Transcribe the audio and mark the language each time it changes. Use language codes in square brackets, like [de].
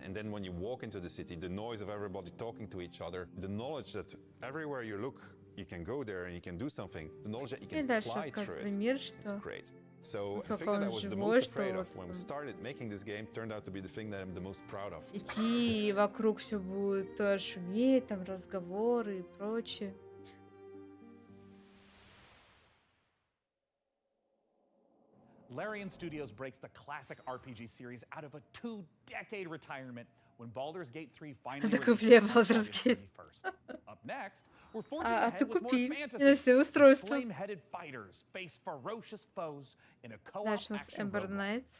[en] And then when you walk into the city, the noise of everybody talking to each other, the knowledge that everywhere you look, you can go there and you can do something. The knowledge that you can fly through it. It's great. So the thing that I was the most afraid of when we started making this game turned out to be the thing that I'm the most proud of. [ru] Идти вокруг все будет шуметь, там разговоры и прочее. [en] Larian Studios breaks the classic RPG series out of a 2-decade retirement when Baldur's Gate 3 finally released Up next, we're forging ahead with more fantasy. Flame-headed fighters face ferocious foes in a co-op action roguelike.